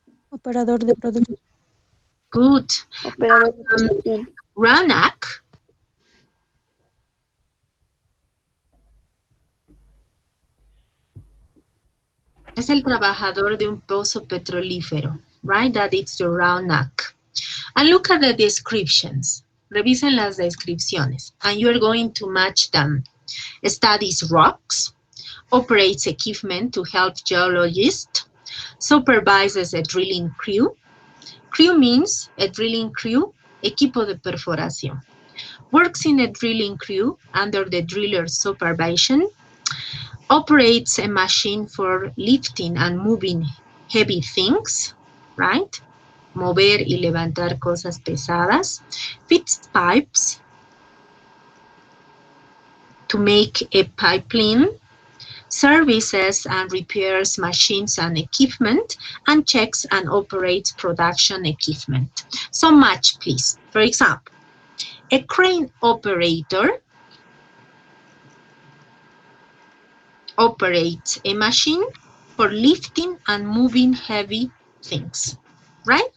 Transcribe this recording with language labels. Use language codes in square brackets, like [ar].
[es] Operador de producción. [en] Good. [es] Operador de producción. Ranak. Es el trabajador de un pozo petrolífero, right? [en] That is the Ranak. And look at the descriptions. [es] Revisen las descripciones. [en] And you're going to match them. Studies rocks. Operates equipment to help geologists. Supervises a drilling crew. Crew means a drilling crew, [es] equipo de perforación. [en] Works in a drilling crew under the driller's supervision. Operates a machine for lifting and moving heavy things, right? [es] Mover y levantar cosas pesadas. [en] Fits pipes to make a pipeline. Services and repairs machines and equipment, and checks and operates production equipment. So match, please. For example, a crane operator operates a machine for lifting and moving heavy things, right?